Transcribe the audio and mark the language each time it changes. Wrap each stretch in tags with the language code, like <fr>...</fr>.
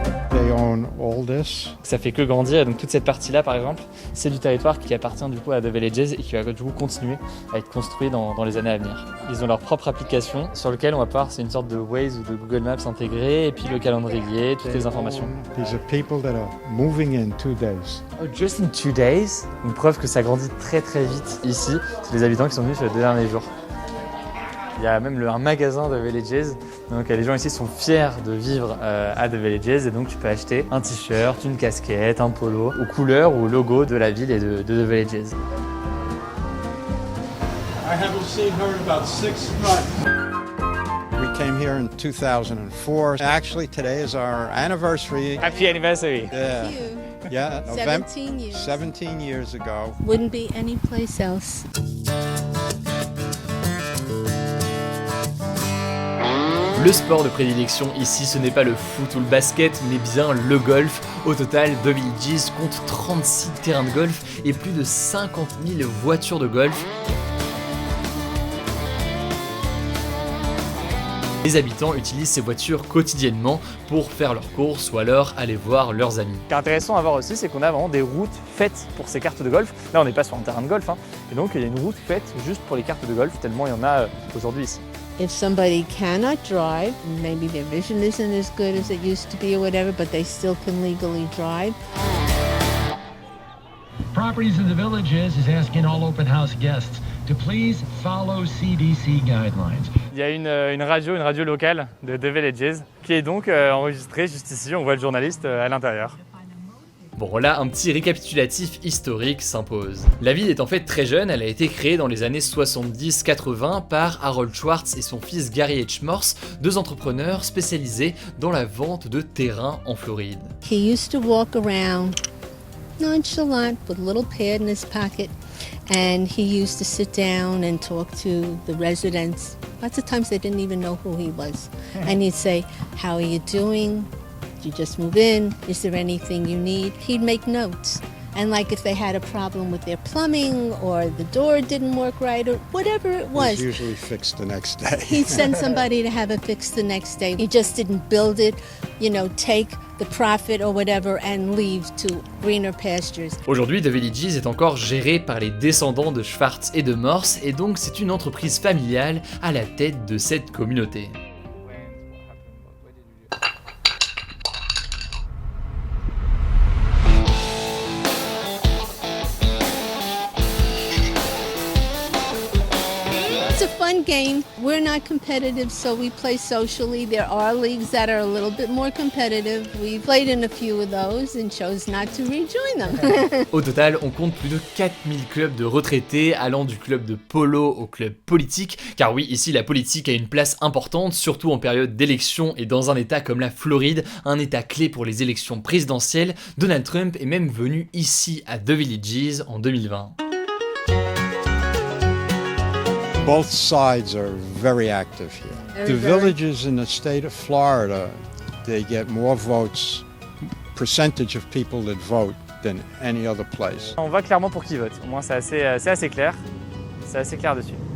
<en>They own all this.</en> <fr>Ça fait que grandir, et donc toute cette partie-là par exemple, c'est du territoire qui appartient du coup à The Villages et qui va du coup continuer à être construit dans les années à venir. Ils ont leur propre application sur laquelle on va pouvoir, c'est une sorte de Waze ou de Google Maps intégré, et puis le calendrier, toutes les informations.</fr> <en>These are people that are moving in 2 days. Oh, just in 2 days,</en> <fr>une preuve que ça grandit très très vite ici, c'est les habitants qui sont venus sur les 2 derniers jours. Il y a même un magasin de Villages, donc les gens ici sont fiers de vivre à The Villages et donc tu peux acheter un t-shirt, une casquette, un polo aux couleurs ou au logo de la ville et de The Villages.</fr> <en>I haven't seen her in about 6 months. We came here in 2004. Actually, today is our anniversary. Happy anniversary! Yeah, You. yeah, November 17 years. 17 years ago. Wouldn't be any place else.</en> <fr>Le sport de prédilection ici, ce n'est pas le foot ou le basket, mais bien le golf. Au total, The Villages compte 36 terrains de golf et plus de 50 000 voitures de golf. Les habitants utilisent ces voitures quotidiennement pour faire leurs courses ou alors aller voir leurs amis. Ce qui est intéressant à voir aussi, c'est qu'on a vraiment des routes faites pour ces cartes de golf. Là, on n'est pas sur un terrain de golf, et donc il y a une route faite juste pour les cartes de golf, tellement il y en a aujourd'hui ici.</fr> <en>If somebody cannot drive, maybe their vision isn't as good as it used to be or whatever, but they still can legally drive. Properties in the Villages is asking all open house guests to please follow CDC guidelines.</en> <fr>Il y a une radio locale de The Villages qui est donc enregistrée juste ici, on voit le journaliste à l'intérieur. Bon, là, un petit récapitulatif historique s'impose. La ville est en fait très jeune, elle a été créée dans les années 70-80 par Harold Schwartz et son fils Gary H. Morse, 2 entrepreneurs spécialisés dans la vente de terrains en Floride.</fr> <en>He used to walk around nonchalant with a little pad in his pocket, and he used to sit down and talk to the residents. Lots of times they didn't even know who he was. And he'd say, "How are you doing? Did you just move in? Is there anything you need?" He'd make notes. And like if they had a problem with their plumbing or the door didn't work right or whatever it It's was, usually fixed the next day. he'd send somebody to have it fixed the next day. He just didn't build it, take the profit or whatever and leave to greener pastures.</en> <fr>Aujourd'hui, The Villages est encore géré par les descendants de Schwartz et de Morse, et donc c'est une entreprise familiale à la tête de cette communauté.</fr> <en>It's a fun game. We're not competitive, so we play socially. There are leagues that are a little bit more competitive. We played in a few of those and chose not to rejoin them.</en> <fr>Au total, on compte plus de 4000 clubs de retraités, allant du club de polo au club politique, car oui, ici la politique a une place importante, surtout en période d'élection et dans un état comme la Floride, un état clé pour les élections présidentielles. Donald Trump est même venu ici à The Villages en 2020.</fr> <en>Both sides are very active here. The villages in the state of Florida, they get more votes, percentage of people that vote than any other place.</en> <fr>On voit clairement pour qui vote, au moins c'est assez clair, c'est assez clair dessus.</fr>